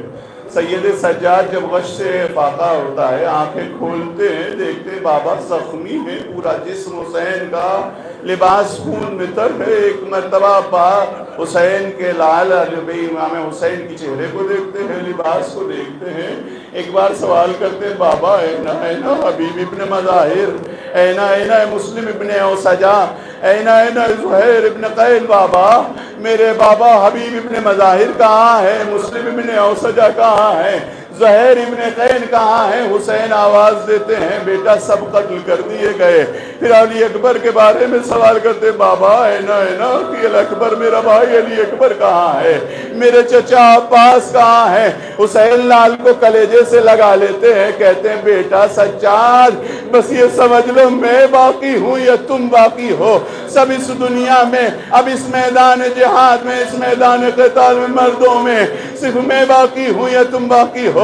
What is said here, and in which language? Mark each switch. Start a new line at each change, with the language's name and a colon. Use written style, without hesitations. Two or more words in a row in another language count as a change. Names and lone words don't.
Urdu: سید سجاد جب غش سے فاقہ ہوتا ہے، آنکھیں کھولتے ہیں، دیکھتے بابا زخمی ہے، پورا جسم حسین کا لباس خون میں تر ہے۔ ایک مرتبہ پاک حسین کے لال امام حسین کی چہرے کو دیکھتے ہیں، لباس کو دیکھتے ہیں، ایک بار سوال کرتے ہیں بابا
Arabic: اینا اینا
Urdu: حبیب ابن مظاہر،
Arabic: اینا اینا
Urdu: مسلم ابن اوسجا،
Arabic: اینا اینا
Urdu: زہیر ابن قیل، بابا میرے بابا حبیب ابن مظاہر کہاں ہے، مسلم ابن اوسجا کہاں ہے، زہیر ابن قین کہاں ہے؟ حسین آواز دیتے ہیں بیٹا سب قتل کر دیے گئے۔ پھر علی اکبر کے بارے میں سوال کرتے بابا
Arabic: اینا اینا
Urdu: علی اکبر میرا بھائی علی اکبر کہاں ہے، میرے چچا عباس کہاں ہے؟ حسین لال کو کلیجے سے لگا لیتے ہیں، کہتے ہیں بیٹا سجاد بس یہ سمجھ لو میں باقی ہوں یا تم باقی ہو، سب اس دنیا میں اب اس میدان جہاد میں، اس میدان قتال میں، مردوں میں صرف میں باقی ہوں یا تم باقی ہو۔